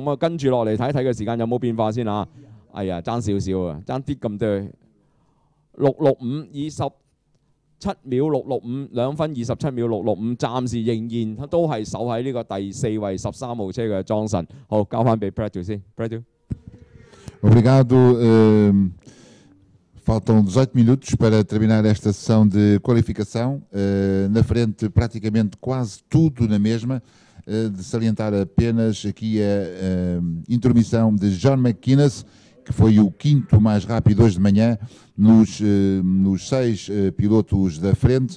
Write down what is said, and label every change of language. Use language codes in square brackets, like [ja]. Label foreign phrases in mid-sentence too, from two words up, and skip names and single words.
[yue] 咁跟住落嚟睇睇嘅時間有冇變化先嚇。哎呀，爭少少啊，爭啲咁多。665 27秒665 2分27秒665，暫時仍然都係守喺呢個第4位13號車嘅莊臣。好，交翻俾 Brad 先 ，Brad。 [pt] Obrigado. Faltam 18 minutos para terminar esta sessão de qualificação. Na frente, praticamente quase tudo na mesma. De salientar apenas aqui a intromissão de John McInnes, que foi o 5º mais rápido hoje de manhã, nos 6 pilotos da frente.